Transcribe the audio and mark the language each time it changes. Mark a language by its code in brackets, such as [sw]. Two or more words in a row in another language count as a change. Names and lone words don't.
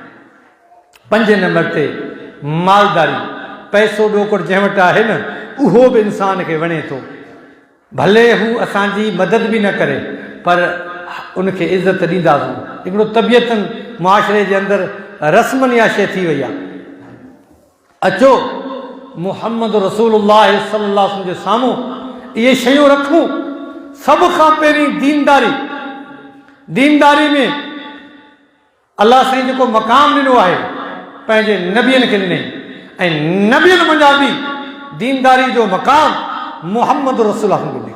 [sd] 5 नंबर ते मालदारी, पैसो ॾोकड़ जंहिं वटि आहे न, उहो बि इंसान खे वणे थो, भले हू असांजी मदद बि न करे, पर उनखे इज़त ॾींदासीं। हिकिड़ो तबियतनि मुआशरे जे अंदरि रस्मनि या शइ थी वई आहे। अचो मुहम्मद रसूलुल्लाह [ar] صلى الله عليه وسلم [sd] जे साम्हूं इहे शयूं रखूं। सभ खां पहिरीं दीनदारी, दीनदारी में अल्लाह साईं जेको मक़ाम ॾिनो आहे पंहिंजे नबियनि खे ॾिनई, ऐं नबियनि मंझां बि दीनदारी जो मक़ाम मुहम्मद रसूल ॾिनई।